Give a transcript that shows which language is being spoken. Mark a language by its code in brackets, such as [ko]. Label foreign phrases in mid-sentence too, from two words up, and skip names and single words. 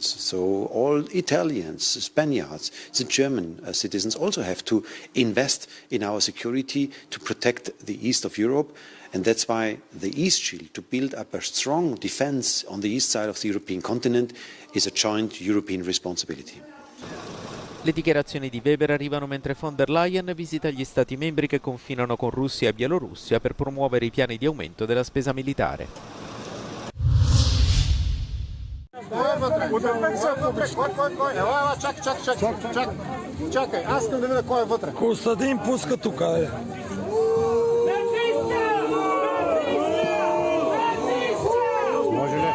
[en] So all Italians, Spaniards, the German citizens also have to invest in our security to protect the east of Europe. And that's why the East Shield, to build up a strong defense on the east side of the European continent, is a joint European responsibility. [it] Le dichiarazioni di Weber arrivano mentre von der Leyen visita gli Stati membri che confinano con Russia e Bielorussia per promuovere i piani di aumento della spesa militare. [bg] Костадин пуска тука е. Може ли?